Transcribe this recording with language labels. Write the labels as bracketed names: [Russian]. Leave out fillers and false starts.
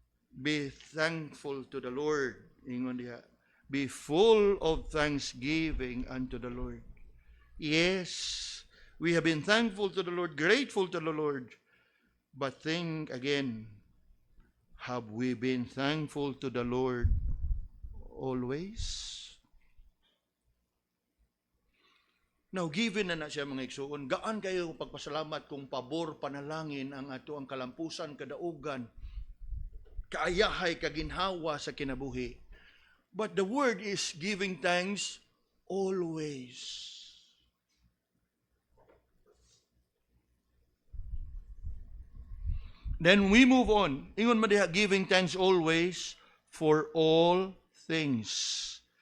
[English] Be thankful to the Lord. [Cebuano] Ingon diha. [English] Be full of thanksgiving unto the Lord. Yes, we have been thankful to the Lord, grateful to the Lord. But think again, have we been thankful to the Lord always? [Cebuano] Now, given na siya mga igsuon, gaan kayo pagpasalamat kung pabor, panalangin ang ato ang kalampusan, kadaugan, kaayahay, kaginhawa sa kinabuhi. [English] But the word is giving thanks always. Then we move on. [Cebuano] Ingon man diha, [English] giving thanks always for all things.